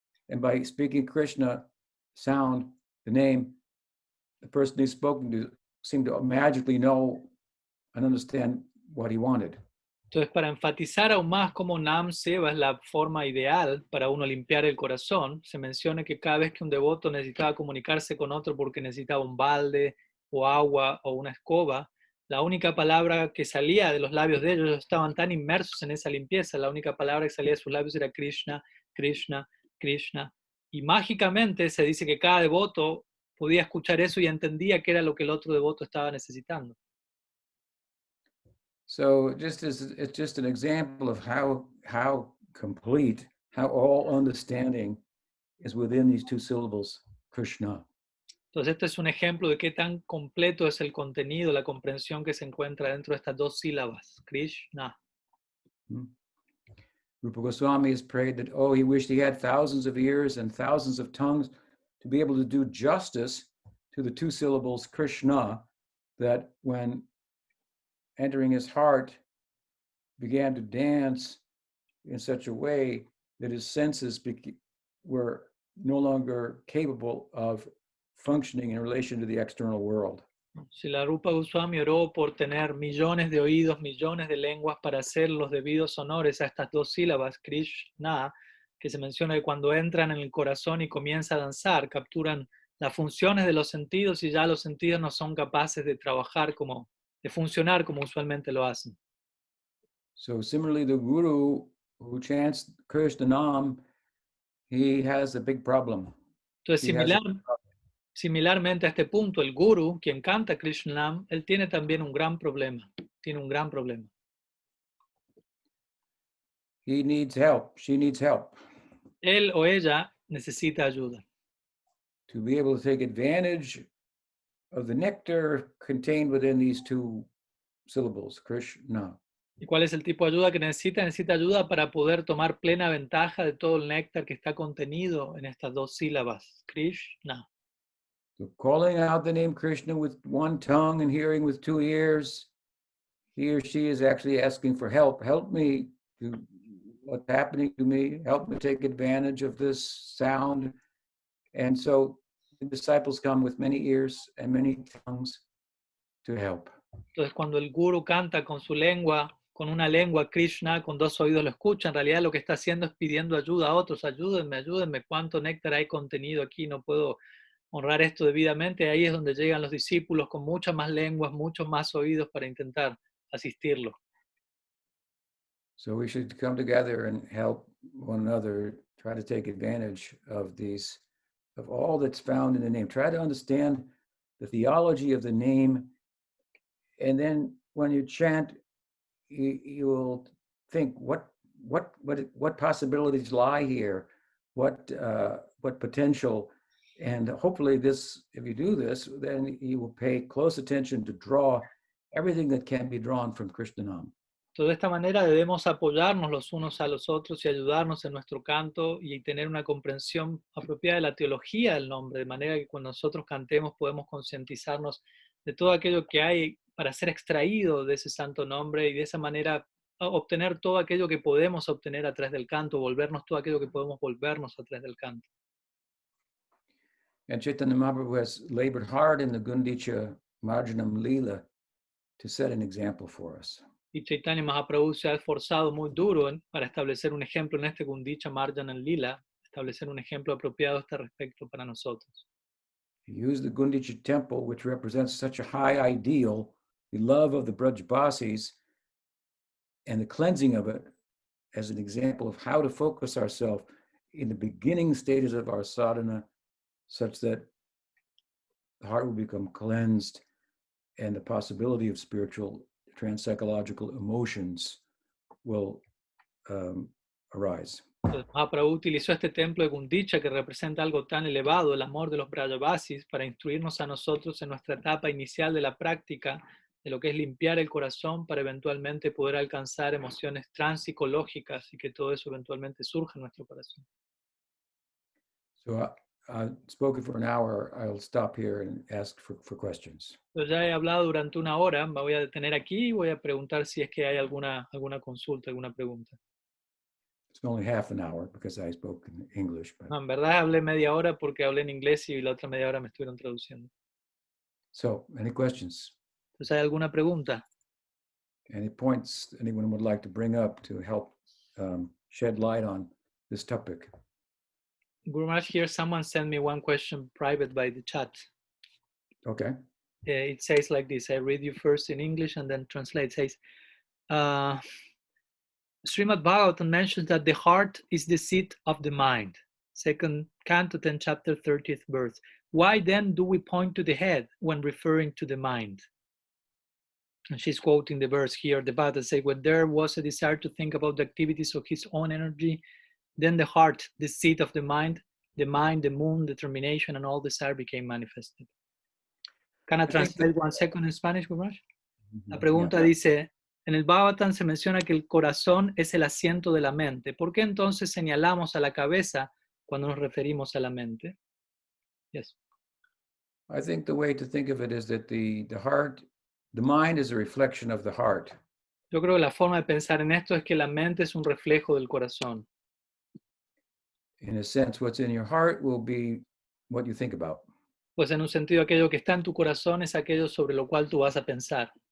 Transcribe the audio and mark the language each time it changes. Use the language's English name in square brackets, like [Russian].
[English] And by speaking Krishna sound, the name, the person he's spoken to seemed to magically know and understand what he wanted. [Spanish] Entonces, para enfatizar aún más cómo Nam Seva es la forma ideal para uno limpiar el corazón, se menciona que cada vez que un devoto necesitaba comunicarse con otro porque necesitaba un balde o agua o una escoba, la única palabra que salía de los labios de ellos, estaban tan inmersos en esa limpieza, la única palabra que salía de sus labios era Krishna, Krishna, Krishna. Y mágicamente se dice que cada devoto podía escuchar eso y entendía qué era lo que el otro devoto estaba necesitando. [English] So it's just an example of how complete, how all understanding is within these two syllables, Krishna. [Spanish] Entonces este es un ejemplo de qué tan completo es el contenido, la comprensión que se encuentra dentro de estas dos sílabas, Krishna. [English] Rupa Goswami has prayed that, he wished he had thousands of ears and thousands of tongues to be able to do justice to the two syllables Krishna, that when entering his heart began to dance in such a way that his senses were no longer capable of functioning in relation to the external world. [Spanish] Si la Rupa Goswami oró por tener millones de oídos, millones de lenguas para hacer los debidos honores a estas dos sílabas, Krishna, que se menciona que cuando entran en el corazón y comienza a danzar, capturan las funciones de los sentidos y ya los sentidos no son capaces de trabajar de funcionar como usualmente lo hacen. [English] So similarly, the guru who chants Krishna Nam, he has a big problem. [Spanish] Entonces, similarmente a este punto, el guru, quien canta Krishna Nam, él tiene también un gran problema. Tiene un gran problema. [English] He needs help. She needs help. [Spanish] Él o ella necesita ayuda. [English] To be able to take advantage of the nectar contained within these two syllables, Krishna. [Spanish] ¿Y cuál es el tipo de ayuda que necesita? Necesita ayuda para poder tomar plena ventaja de todo el néctar que está contenido en estas dos sílabas, Krishna. [English] So calling out the name Krishna with one tongue and hearing with two ears, he or she is actually asking for help. Help me to what's happening to me. Help me take advantage of this sound. And so the disciples come with many ears and many tongues to help. [Spanish] Entonces, cuando el guru canta con su lengua, con una lengua, Krishna, con dos oídos lo escucha, en realidad lo que está haciendo es pidiendo ayuda a otros. Ayúdenme, ayúdenme, cuánto néctar hay contenido aquí, no puedo honrar esto debidamente. Ahí es donde llegan los discípulos con muchas más lenguas, muchos más oídos para intentar asistirlo. [English] So we should come together and help one another, try to take advantage of all that's found in the name. Try to understand the theology of the name, and then when you chant, you will think what possibilities lie here, what potential, and hopefully this, if you do this, then you will pay close attention to draw everything that can be drawn from Krishnanam. [Spanish] Entonces, de esta manera debemos apoyarnos los unos a los otros y ayudarnos en nuestro canto y tener una comprensión apropiada de la teología del nombre, de manera que cuando nosotros cantemos podemos concientizarnos de todo aquello que hay para ser extraído de ese santo nombre y de esa manera obtener todo aquello que podemos obtener a través del canto, volvernos todo aquello que podemos volvernos a través del canto. [English] And Chaitanya Mahaprabhu has labored hard in the gundica-marjana-lila to set an example for us. [Spanish] Y Chaitanya Mahaprabhu se ha esforzado muy duro para establecer un ejemplo en este gundica-marjana-lila, establecer un ejemplo apropiado a este respecto para nosotros. [English] He used the Gundicha temple, which represents such a high ideal, the love of the Brajbasis, and the cleansing of it as an example of how to focus ourselves in the beginning stages of our sadhana, such that the heart will become cleansed and the possibility of spiritual transpsychological emotions will arise. [Spanish] Entonces, Mahaprabhu utilizó este templo de Gundicha que representa algo tan elevado, el amor de los Brajavasis, para instruirnos a nosotros en nuestra etapa inicial de la práctica de lo que es limpiar el corazón para eventualmente poder alcanzar emociones transpsicológicas y que todo eso eventualmente surja en nuestro corazón. [English] So I've spoken for an hour. I'll stop here and ask for questions. [Spanish] Entonces, ya he hablado durante una hora, me voy a detener aquí y voy a preguntar si es que hay alguna consulta, alguna pregunta. [English] It's only half an hour because I spoke in English. But... [Spanish] No, en verdad hablé media hora porque hablé en inglés y la otra media hora me estuvieron traduciendo. [English] So, any questions? [Spanish] Entonces, ¿hay alguna pregunta? [English] Any points anyone would like to bring up to help shed light on this topic? Guru Maharaj, here someone sent me one question private by the chat. Okay. It says like this, I read you first in English and then translate. It says, Srimad Bhagavatam mentions that the heart is the seat of the mind. Second Canto 10, chapter 30th verse. Why then do we point to the head when referring to the mind? And she's quoting the verse here, the Bhagavatam says, when there was a desire to think about the activities of his own energy, then the heart, the seat of the mind, the moon, determination, and all desire became manifested. Can I translate 1 second in Spanish, Guru Maharaj? [Spanish] La pregunta dice, en el Bhagavatam se menciona que el corazón es el asiento de la mente. ¿Por qué entonces señalamos a la cabeza cuando nos referimos a la mente? [English] Yes. I think the way to think of it is that the heart, the mind is a reflection of the heart. [Spanish] Yo creo que la forma de pensar en esto es que la mente es un reflejo del corazón. [English] In a sense, what's in your heart will be what you think about. [Spanish] Pues en un sentido, aquello que está en tu corazón es aquello sobre lo cual tú vas a pensar.